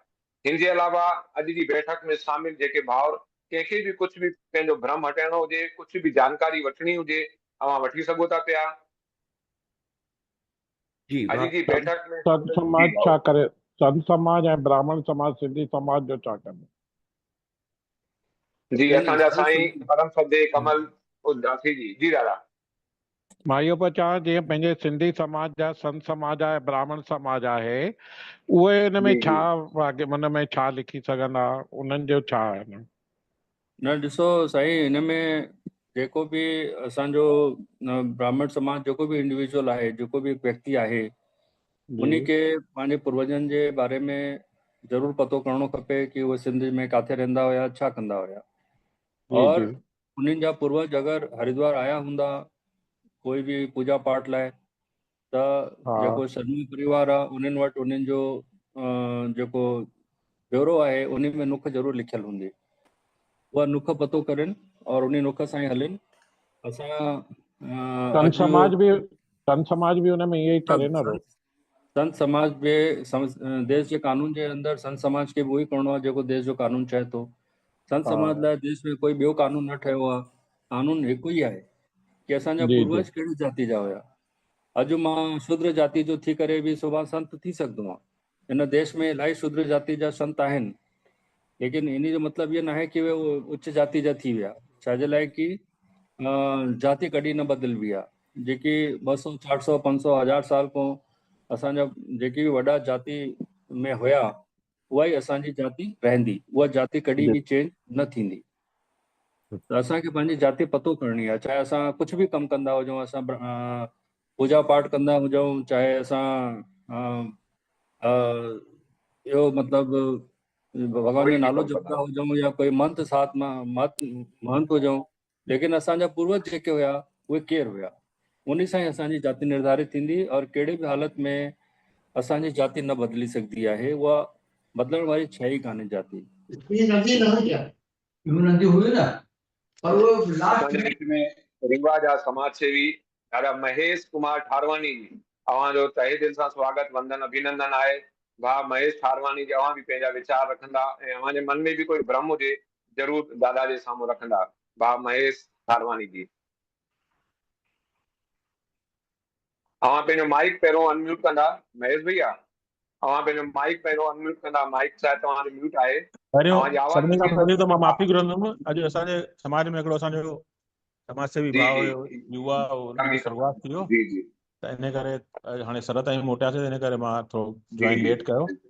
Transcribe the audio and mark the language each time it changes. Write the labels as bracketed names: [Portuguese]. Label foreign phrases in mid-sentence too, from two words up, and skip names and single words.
[Sindhi] हिन जे अलावा अॼु जी बैठक में शामिल जेके भाउर कंहिंखे भी कुझु भी पंहिंजो भ्रम हटाइणो हुजे, कुझु भी जानकारी वठणी हुजे, तव्हां वठी सघो था पिया। जी अॼु जी बैठक में संत समाज छा करे? संत समाज ऐं ब्राह्मण समाज, सिंधी समाज जो छा कंदो? जी, असांजा साईं परम श्रद्धेय कमल उदासी जी। जी दादा, मां इहो पियो चवां, जीअं पंहिंजे सिंधी समाज जा संत समाज आहे, ब्राह्मण समाज आहे, उहे हिन में छा मन में छा लिखी सघंदा? उन्हनि जो छा आहे? न ॾिसो साईं, हिन में जेको भी असांजो ब्राह्मण समाज जेको भी इंडिविजुअल आहे, जेको भी व्यक्ति आहे, उन्ही के पंहिंजे पूर्वजनि जे बारे में ज़रूर पतो करणो खपे कि उहे सिंध में काथे रहंदा हुया, छा कंदा हुया। और उन्हनि जा पूर्वज अगरि हरिद्वार आया हूंदा कोई भी पूजा पाठ लाइ, त जेको शर्मी परिवार आहे उन्हनि वटि उन्हनि जो जेको ब्यूरो आहे उन में नुख ज़रूर लिखियल हूंदी। उहा नुख पतो करनि और उन नुख सां ई हलनि। असां संत समाज भी उन में इहे ई करे न। संत समाज देश जे कानून जे अंदर संत समाज खे उहो ई करिणो आहे जेको देश जो कानून चए थो। संत समाज लाइ देश में कोई ॿियो कानून न ठहियो आहे। कानून हिकु ई आहे कि असांजा जी जी पूर्वज कहिड़ी जाति जा हुया। अॼु मां शूद्र जाति जो थी करे बि सुभाणे संत थी सघंदो आहियां। हिन देश में इलाही शूद्र जाति जा संत आहिनि, लेकिन इन जो मतिलबु इहो न आहे कि उहे उच्च जाति जा थी विया। छाजे लाइ कि जाति कॾहिं न बदिलबी आहे। जेकी 200, 400, 500, 1000 साल खां असांजा जेकी बि वॾा जाति में हुया उहा ई असांजी जाति रहंदी। उहा जाति कॾहिं बि चेंज न थींदी। त असांखे पंहिंजी जाति पतो करणी आहे। चाहे असां कुझु बि कमु कंदा हुजूं, असां पूजा पाठ कंदा हुजूं, चाहे असां इहो मतिलबु भॻवान जो नालो जपंदा हुजूं या कोई मंत्र साथ महंत हुजूं, लेकिन असांजा पूर्वज जेके हुया उहे केरु हुया, उन सां ई असांजी जाति निर्धारित थींदी। और कहिड़ी बि हालत में असांजी जाति न बदिली सघंदी आहे। उहा बदिलण वारी शइ ई कान्हे जाति। रीवा जा समाज सेवी दादा महेश कुमार ठारवानी जी अवांजो तहे दिल सां स्वागत, वंदन, अभिनंदन आहे। भाउ महेश ठारवानी जी अवां भी पंहिंजा वीचार रखंदा ऐं अवांजे मन में भी कोई भ्रम हुजे जरूर दादा जे साम्हूं रखंदा। भाउ महेश ठारवानी जी, अवां पंहिंजो माइक पहिरों अनम्यूट कंदा। महेश भैया अवां पंहिंजो माइक पहिरों अनम्यूट कंदा। माइक शायद तव्हांजो म्यूट आहे। सभिनी खां पहिरियों त मां माफ़ी घुरंदुमि। अॼु असांजे समाज में हिकिड़ो असांजो समाज सेवी भाउ हुयो, युवा, उनजो स्वर्गवास थी वियो, त इन करे हाणे सर ताईं मोटियासीं, इन करे मां थोरो [English] join late [Sindhi] कयो।